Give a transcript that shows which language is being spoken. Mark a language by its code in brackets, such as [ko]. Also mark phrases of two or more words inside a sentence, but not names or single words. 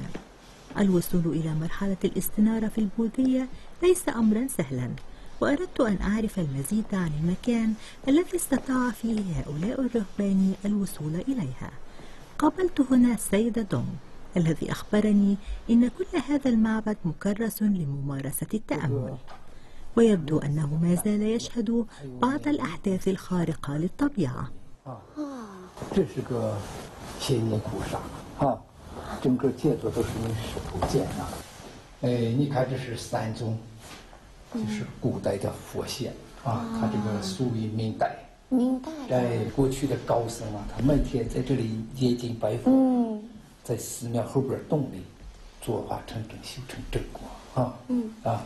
[ar] الوصول إلى مرحلة الاستنارة في البوذية ليس أمرا سهلا، وأردت أن أعرف المزيد عن المكان الذي استطاع فيه هؤلاء الرهبان الوصول إليها. قابلت هنا السيد دونغ الذي أخبرني إن كل هذا المعبد مكرس لممارسة التأمل، ويبدو أنه ما زال يشهد بعض الأحداث الخارقة للطبيعة. [zh] 这是个千年苦沙啊，整个建筑都是用石头建的。你看这是3宗，就是古代的佛像啊，它这个属于明代。明代。在过去的高僧啊，他每天在这里念经拜佛，在寺庙后边洞里坐化成正修成正果啊。